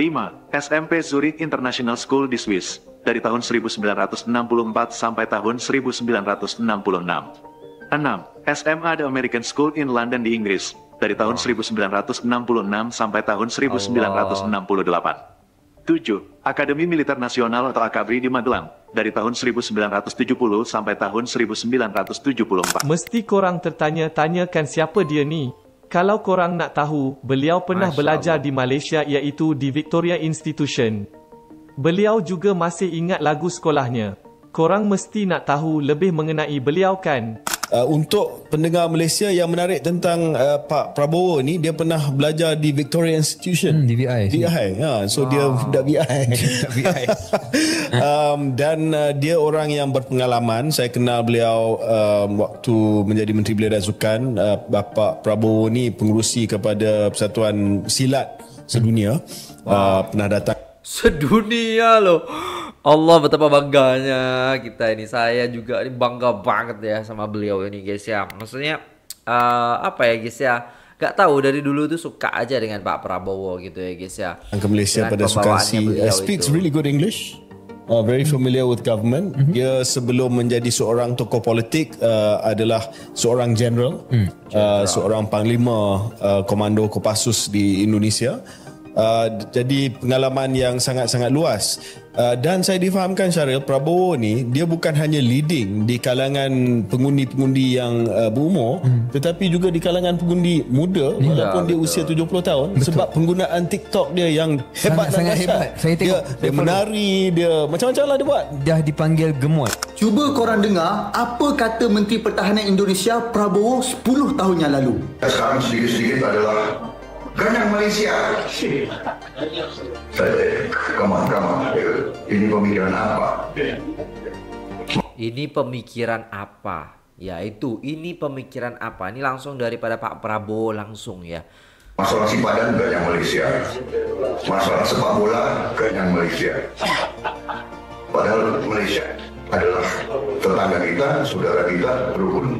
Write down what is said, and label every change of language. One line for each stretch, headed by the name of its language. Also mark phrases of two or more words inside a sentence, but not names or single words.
Indonesian: SMP Zurich International School di Swiss dari tahun 1964 sampai tahun 1966. 6. SMA The American School in London di Inggris dari tahun 1966 sampai tahun 1968. 7. Akademi Militer Nasional atau AKABRI di Magelang dari tahun 1970 sampai tahun 1974.
Malay: Mesti korang tertanya-tanyakan siapa dia ni. Kalau korang nak tahu, beliau pernah belajar di Malaysia iaitu di Victoria Institution. Beliau juga masih ingat lagu sekolahnya. Korang mesti nak tahu lebih mengenai beliau kan? Untuk pendengar Malaysia yang menarik tentang Pak Prabowo ni, dia pernah belajar di Victoria Institution. Di VI. So dia budak VI. Dan dia orang yang berpengalaman. Saya kenal beliau waktu menjadi Menteri Belia dan Sukan. Bapak Prabowo ni pengerusi kepada Persatuan Silat Sedunia. Pernah datang Sedunia loh.
Indonesian: Allah, betapa bangganya kita ini. Saya juga ini bangga banget ya sama beliau ini guys ya. Maksudnya apa ya guys ya, gak tahu dari dulu tuh suka aja dengan Pak Prabowo gitu ya guys ya.
Malay: ke Malaysia Dengan pada Sukasi. beliau Speaks itu.
English: really good English. Very familiar with government.
Malay: Dia sebelum menjadi seorang tokoh politik adalah seorang general, seorang panglima komando Kopassus di Indonesia. Jadi pengalaman yang sangat-sangat luas. Dan saya difahamkan Syaril, Prabowo ni dia bukan hanya leading di kalangan pengundi-pengundi yang berumur, tetapi juga di kalangan pengundi muda walaupun dia usia 70 tahun. Sebab penggunaan TikTok dia yang hebat dan Sangat dahsyat. hebat. Saya tengok, dia menari, dia macam-macam lah dia buat. Dah dipanggil gemot. Cuba korang dengar apa kata Menteri Pertahanan Indonesia Prabowo 10 tahun yang lalu.
Indonesian: Sekarang sedikit-sedikit adalah Ganyang Malaysia.
English: Come on.
Indonesian: Ini pemikiran apa? Ini pemikiran apa? Ya itu, ini pemikiran apa? Ini langsung daripada Pak Prabowo langsung ya. Masalah simpadan Ganyang Malaysia. Masalah sepak bola Ganyang Malaysia. Padahal Malaysia adalah tetangga kita, saudara kita, rukun.